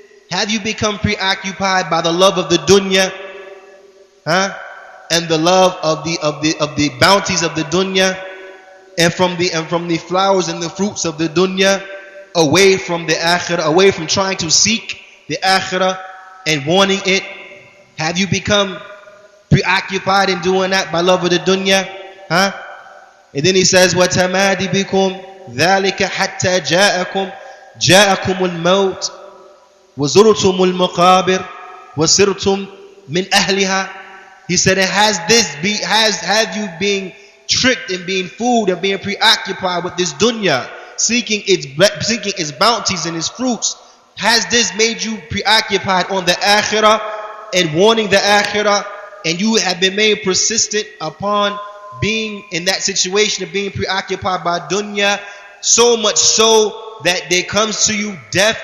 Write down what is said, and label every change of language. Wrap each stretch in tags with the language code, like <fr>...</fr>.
<en>Have you become preoccupied by the love of the dunya? And the love of the bounties of the dunya, and from the flowers and the fruits of the dunya, away from the akhirah, away from trying to seek the akhirah and wanting it? Have you become preoccupied in doing that by love of the dunya?</en> <ar>And then he says, وَتَمَادِ بِكُمْ ذَلِكَ حَتَّى جَاءَكُمُ الْمَوْتِ وَزُرْتُمُ الْمَقَابِرِ وَسِرْتُمْ مِنْ أَهْلِهَا.</ar> <en>He said, have you being tricked and being fooled and being preoccupied with this dunya, seeking its bounties and its fruits? Has this made you preoccupied on the akhirah and wanting the akhirah, and you have been made persistent upon being in that situation of being preoccupied by dunya, so much so that there comes to you death?</en>